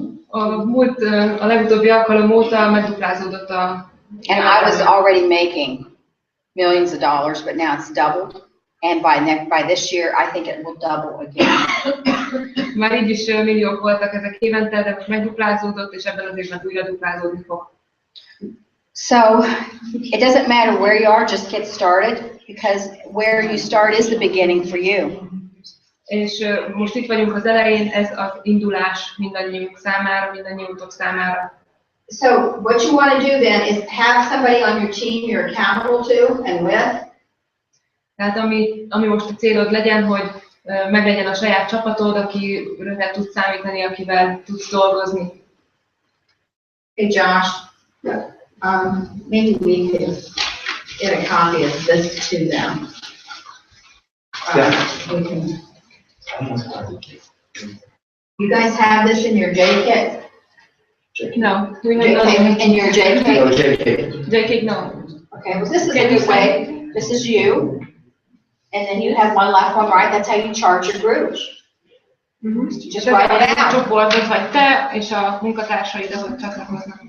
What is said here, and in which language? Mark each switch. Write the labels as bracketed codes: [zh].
[hu] A legutóbbi alkalom óta megduplázódott a... [en] And I was already making millions of dollars, but now it's doubled. And by this year, I think it will double again. [hu] Már így is milliók voltak ezek évente, de most megduplázódott, és ebben az évben újra duplázódni fog. [en] So it doesn't matter where you are, just get started, because where you start is the beginning for you. [hu] És most itt vagyunk az elején, ez az indulás mindannyiunk számára, mindannyiunktok számára. [en] So what you want to do then is have somebody on your team you're accountable to and with. [hu] Tehát ami most a célod legyen, hogy meglegyen a saját csapatod, akire tudsz számítani, akivel tudsz dolgozni. [en] Hey Josh, maybe we could get a copy of this to them. We can. You guys have this in your JK? No, we have JK in your JK? No, JK. JK, no. Okay, well, this is a good way. This is you. And then you have one left, one right. That's how you charge your groups. Just write it [hu] A [en] out. [hu] csoportod vagy te, és a munkatársaid, ahogy csatlakoznak.